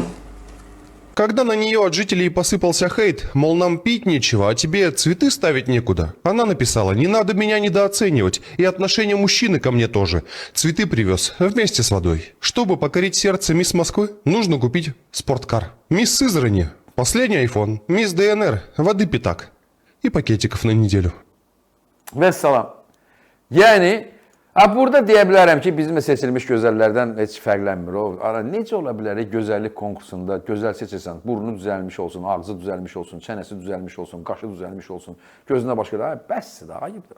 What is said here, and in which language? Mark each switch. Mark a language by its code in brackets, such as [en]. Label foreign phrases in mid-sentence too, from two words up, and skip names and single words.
[ru] Когда на нее от жителей посыпался хейт, мол, нам пить нечего, а тебе цветы ставить некуда, она написала: не надо меня недооценивать, и отношение мужчины ко мне тоже. Цветы привез вместе с водой. Чтобы покорить сердце мисс Москвы, нужно купить спорткар. Мисс Сызрани — последний iPhone. Мисс ДНР — воды пятак и пакетиков на неделю. [az] Vəssalam. Yəni, burada deyə bilərəm ki, bizim seçilmiş gözəllərdən heç fərqlənmir. Necə ola bilər gözəllik konkursunda gözəl seçirsən, burnu düzəlmiş olsun, ağzı düzəlmiş olsun, çənəsi düzəlmiş olsun, qaşı düzəlmiş olsun, gözünə başqa, bəsdir də, ayıbdır.